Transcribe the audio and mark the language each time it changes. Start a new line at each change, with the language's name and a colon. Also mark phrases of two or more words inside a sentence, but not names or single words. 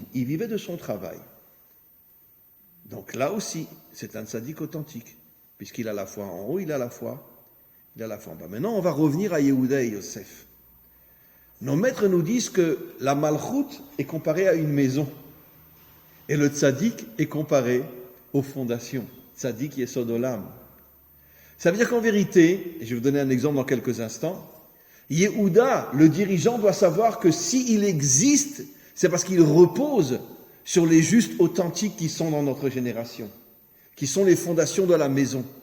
French: Il vivait de son travail. Donc là aussi, c'est un tzaddik authentique, puisqu'il a la foi en haut, il a la foi en bas. Maintenant, on va revenir à Yehuda et Yosef. Nos maîtres nous disent que la malchoute est comparée à une maison, et le tzaddik est comparé aux fondations.
Hebrew: צדיק יסוד עולם.
French: Ça veut dire qu'en vérité, et je vais vous donner un exemple dans quelques instants, Yehuda, le dirigeant, doit savoir que s'il existe, c'est parce qu'il repose sur les justes authentiques qui sont dans notre génération, qui sont les fondations de la maison.